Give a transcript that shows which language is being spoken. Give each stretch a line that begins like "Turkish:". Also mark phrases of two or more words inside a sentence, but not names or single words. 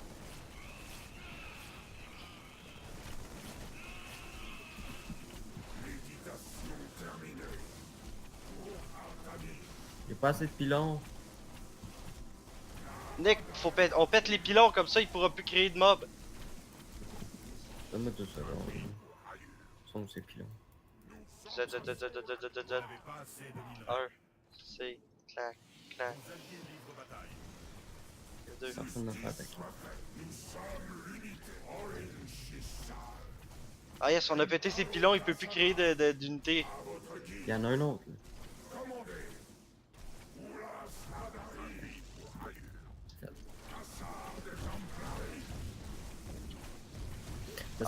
French: J'ai pas assez de pylons. Nick, on pète les pylônes comme ça, il pourra plus créer de mobs. Donne-moi tout ça, là. Sont où ces pylons? Z, Z, Z, Z, Z, Z, Z, Z. Un, C, clac, clac. Deux. Personne n'a fait attaquer. Ah yes, on a pété ses pylônes, il peut plus créer d'unité. Il y en a un autre, là. Ça me